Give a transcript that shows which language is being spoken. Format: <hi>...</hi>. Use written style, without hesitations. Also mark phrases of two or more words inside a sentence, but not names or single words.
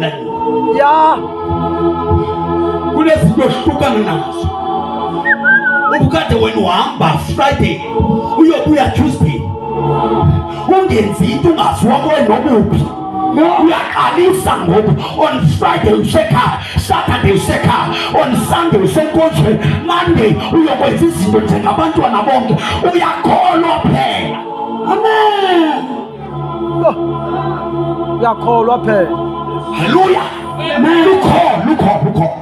<xh>Ya. Kunezinto ohlukana nazo. Ubukade wena uhamba Friday uyobuya Tuesday, ungenzi into ungaziwa nobuphi. Uyaqalisa ngoku</xh> <en>on Friday</en> <xh>usekhaya, Saturday usekhaya,</xh> <en>on Sunday</en> <xh>usenkonzweni, Monday uyokwenza izinto njengabantwana bonke. Uyakholwa phela. Amen. Uyakholwa phela. Haleluya. Lukho.</xh>